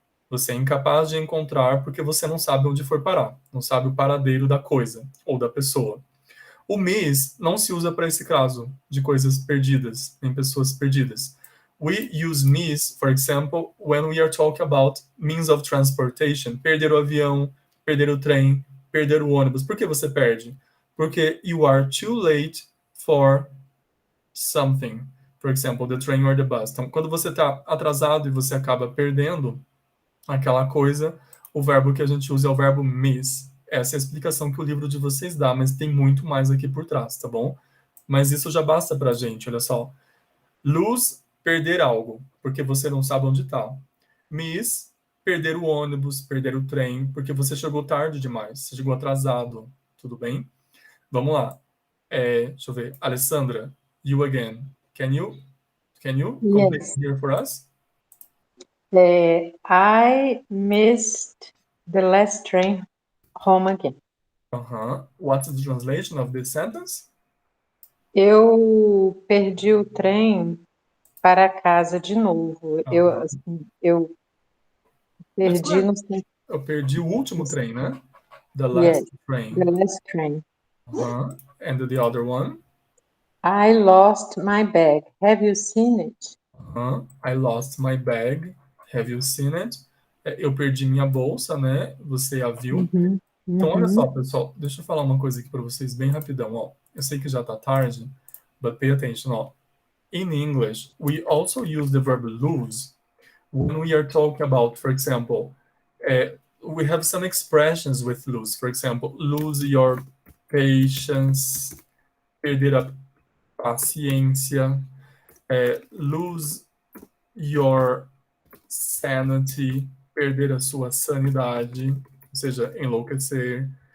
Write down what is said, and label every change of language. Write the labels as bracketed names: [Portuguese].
[Portuguese] Você é incapaz de encontrar porque você não sabe onde foi parar. Não sabe o paradeiro da coisa ou da pessoa. O miss não se usa para esse caso de coisas perdidas, em pessoas perdidas. [English] We use miss, for example, when we are talking about means of transportation. [Portuguese] Perder o avião, perder o trem, perder o ônibus. Por que você perde? Porque [English] you are too late for something. For example, the train or the bus. [Portuguese] Então, quando você está atrasado e você acaba perdendo aquela coisa, o verbo que a gente usa é o verbo miss. Essa é a explicação que o livro de vocês dá, mas tem muito mais aqui por trás, tá bom? Mas isso já basta pra gente, olha só. Lose, perder algo, porque você não sabe onde está. Miss, perder o ônibus, perder o trem, porque você chegou tarde demais, você chegou atrasado, tudo bem? Vamos lá. Deixa eu ver. Alessandra, [English] you again. Can you complete Yes. here for us? I missed the last train home again. What's the translation of this sentence? [Portuguese] Eu perdi o trem para casa de novo. Eu perdi no Eu perdi o último trem, né? [English] The Yes, last train. the last train. And the other one? I lost my bag. Have you seen it? I lost my bag. Have you seen it? [Portuguese] Eu perdi minha bolsa, né? Você a viu? Então, olha só, pessoal. Deixa eu falar uma coisa aqui para vocês bem rapidão. Ó. Eu sei que já tá tarde, [English] but pay attention. [Portuguese] Ó. [English] In English, we also use the verb lose when we are talking about, for example, we have some expressions with lose. For example, lose your patience, [Portuguese] perder a paciência, [English] lose your sanity, [Portuguese] perder a sua sanidade, ou seja, enlouquecer.